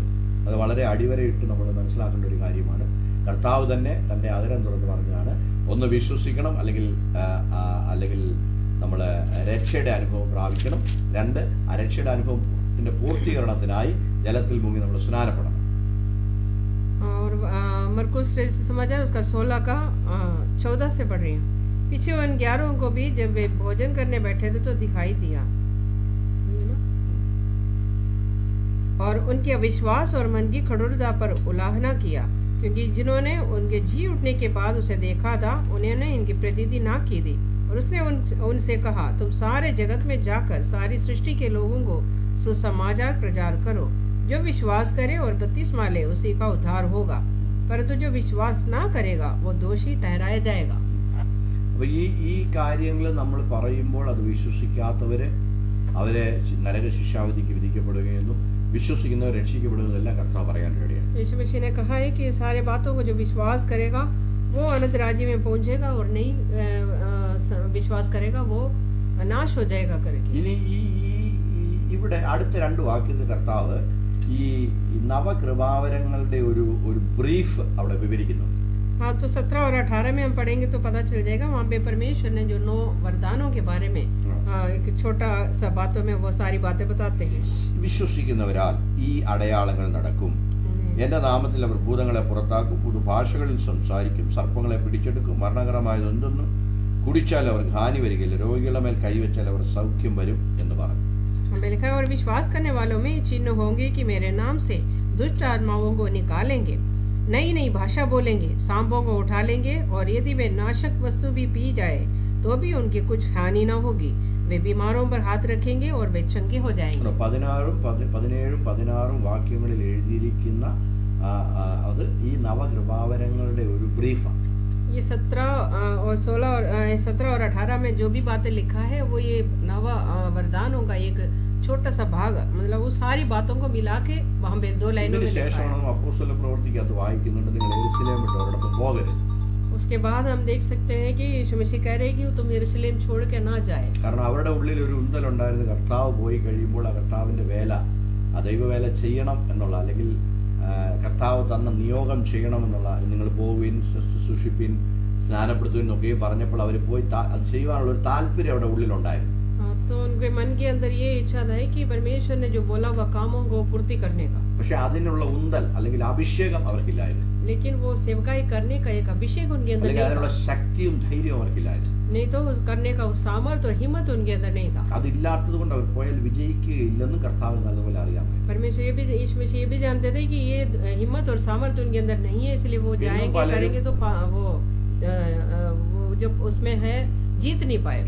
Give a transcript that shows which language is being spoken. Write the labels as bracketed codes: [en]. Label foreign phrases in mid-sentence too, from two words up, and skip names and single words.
[ml] അത് വളരെ അടിവരയിട്ട് നമ്മൾ മനസ്സിലാക്കേണ്ട ഒരു കാര്യമാണ്. കർത്താവ് തന്നെ തൻ്റെ അധരം തുറന്ന് പറഞ്ഞാണ്, ഒന്ന് വിശ്വസിക്കണം, അല്ലെങ്കിൽ നമ്മൾ രക്ഷയുടെ അനുഭവം പ്രാപിക്കണം. 2, ആ രക്ഷയുടെ അനുഭവത്തിന്റെ പൂർത്തീകരണത്തിനായി ജലത്തിൽ മുങ്ങി നമ്മൾ സ്നാനപ്പെടണം. [hi] और मरकुस समाचार उसका 16 का 14 से पढ़ रही हूँ. पीछे उन 11 को भी जब वे भोजन करने बैठे थे तो दिखाई दिया और उनके अविश्वास और मन की खड़ूरता पर उल्लंघना किया, क्योंकि जिन्होंने उनके जी उठने के बाद उसे देखा था उन्होंने इनकी प्रतीति ना की थी. और उसने उनसे कहा, तुम सारे जगत में जाकर सारी सृष्टि के लोगों को सुसमाचार प्रचार करो. जो विश्वास करे और बपतिस्मा ले उसी का उद्धार होगा, परंतु जो विश्वास ना करेगा वो दोषी ठहराया जाएगा. [ml] അപ്പോൾ ഈ കാര്യങ്ങൾ നമ്മൾ പറയുമ്പോൾ അത് വിശ്വസിക്കാത്തവരെ അവരെ നരക ശിക്ഷാവിധിക്ക് വിധിക്കപ്പെടുകയെന്നും വിശ്വസിക്കുന്നവർ രക്ഷിക്കപ്പെടുന്നതെല്ലാം കർത്താവ് പറയാൻ കഴിയാണ്. [hi] यीशु मसीह ने कहा है कि सारे बातों को जो विश्वास करेगा वो अनंत राज्य में पहुंचेगा और नहीं विश्वास करेगा वो नाश हो जाएगा करके. [ml] ഇനി ഇവിടെ അടുത്ത 2 വാക്യത്തിൽ കർത്താവ് ഈ നവകൃപാവരങ്ങളുടെ ഒരു ബ്രീഫ് അവിടെ വിവരിക്കുന്നുണ്ട്. [hi] हाँ, तो 17 और 18 में हम पढ़ेंगे तो पता चल जाएगा वहाँ पे परमेश्वर ने जो 9 वरदानों के बारे में एक छोटा सा बातों में वो सारी बातें बताते हैं. [ml] വിശ്വസിക്കുന്നവരാൽ ഈ അടയാളങ്ങൾ നടക്കും. എന്റെ നാമത്തിൽ അവർ ഭൂതങ്ങളെ പുറത്താക്കും, പുതുഭാഷകളിൽ സംസാരിക്കും, സർപ്പങ്ങളെ പിടിച്ചെടുക്കും, മരണകരമായത് എന്തെന്നും കുടിച്ചാൽ അവർക്ക് ഹാനി വരികയില്ല, രോഗികളുടെ മേൽ കൈവച്ചാൽ അവർ സൗഖ്യം വരും എന്ന് പറഞ്ഞു. [hi] हमें लिखा है और विश्वास करने वालों में चिन्ह होंगे कि मेरे नाम से दुष्ट आत्माओं को निकालेंगे, नई नई भाषा बोलेंगे, सांपों को उठा लेंगे, और यदि वे नाशक वस्तु भी पी जाए तो भी उनकी कुछ हानि न होगी. वे बीमारों पर हाथ रखेंगे और वे चंगे हो जाएंगे. [ml] 16 വാക്യങ്ങളിൽ എഴുതിയിരിക്കുന്ന അത് ഈ നവകൃപാവരങ്ങളുടെ ഒരു ബ്രീഫാണ്. [hi] ये 17 और 18 में जो भी बातें लिखा है वो ये नव वरदानों का एक छोटा सा भाग, मतलब वो सारी बातों को मिला के वहाँ पे 2 लाइनों में लिखा है. [ml] അപ്പോസ്തല പ്രവൃത്തിക്കകത്ത് വായിക്കുന്നുണ്ട്, നിങ്ങൾ യെരുശലേം വിട്ട് ഒരിടത്തും പോകരുത്. [hi] उसके बाद हम देख सकते हैं कि यीशु मसीह कह रहे हैं कि तुम यरूशलेम छोड़ के ना जाए. [ml] കാരണം അവരുടെ ഉള്ളിൽ ഒരു ഉന്തലുണ്ടായിരുന്നു, കർത്താവ് പോയി കഴിയുമ്പോൾ ആ കർത്താവിന്റെ വേല, ആ ദൈവവേല ചെയ്യണം എന്നുള്ള, അല്ലെങ്കിൽ കർത്താവ് തന്ന നിയോഗം ചെയ്യണമെന്നുള്ള, നിങ്ങൾ പോവുകയും ശുശ്രൂഷിപ്പിൻ സ്നാനപ്പെടുത്തുവിൻ എന്നൊക്കെ പറഞ്ഞപ്പോൾ അവർ പോയി അത് ചെയ്യുവാനുള്ള ഒരു താല്പര്യം അവിടെ ഉള്ളിലുണ്ടായിരുന്നു. [hi] तो उनके मन के अंदर ये इच्छा था कि परमेश्वर ने जो बोला वह कामों को पूर्ति करने का. [ml] പക്ഷെ അതിനുള്ള ഉന്തൽ അല്ലെങ്കിൽ അഭിഷേകം അവർക്കില്ലായിരുന്നു. [hi] लेकिन वो सेवकाई करने का एक अभिषेक उनके अंदर नहीं [ml] അതിനുള്ള ശക്തിയും ധൈര്യവും അവർക്കില്ലായിരുന്നു. [hi] नहीं तो करने का सामर्थ्य और हिम्मत उनके अंदर नहीं था. [ml] അതില്ലാത്തത് കൊണ്ട് അവർ പോയാൽ വിജയിക്കുകയില്ലെന്ന് കർത്താവിന് നല്ലപോലെ അറിയാം. [hi] परमेश्वर ये भी यीशु मसीह ये भी जानते थे कि ये हिम्मत और सामर्थ्य उनके अंदर नहीं है, इसलिए वो जाएंगे करेंगे तो वो जब उसमें है जीत नहीं पाएगा.